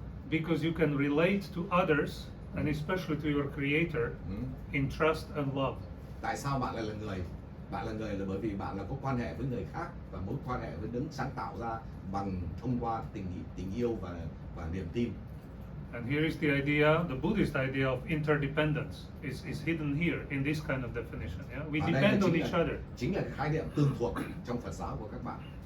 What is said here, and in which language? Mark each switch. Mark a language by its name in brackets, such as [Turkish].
[English] Because you can relate to others and especially to your Creator in trust and love. [Vietnamese] Tại sao bạn lại là người? Bạn là người là bởi vì bạn là có quan hệ với người khác và mối quan hệ với đấng sáng tạo ra thông qua tình yêu và niềm tin. [English] And here is the idea, the Buddhist idea of interdependence is hidden here in this kind of definition. Yeah? We depend on each other. [Vietnamese] Chính là khái niệm tương thuộc trong Phật giáo của các bạn.